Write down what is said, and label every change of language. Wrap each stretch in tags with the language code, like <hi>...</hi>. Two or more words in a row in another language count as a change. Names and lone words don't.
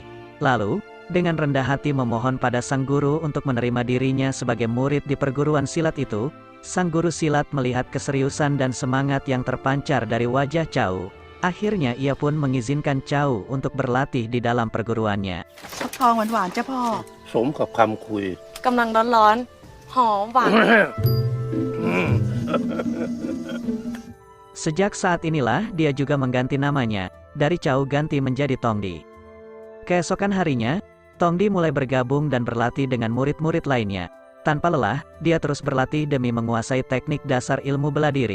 <id>Lalu, dengan rendah hati memohon pada sang guru untuk menerima dirinya sebagai murid di perguruan silat itu, sang guru silat melihat keseriusan dan semangat yang terpancar dari wajah Chow. Akhirnya ia pun mengizinkan Chow untuk berlatih di dalam perguruannya.</id> <th>ฟักทองหวานๆจ้ะพ่อ สมกับคำคุย กำลังร้อนๆ หอมหวาน</th> <id>Sejak saat inilah dia juga mengganti namanya, dari Chow ganti menjadi Tongdi. Keesokan harinya, Tongdi mulai bergabung dan berlatih dengan murid-murid lainnya. Tanpa lelah, dia terus berlatih demi menguasai teknik dasar ilmu bela diri.</id>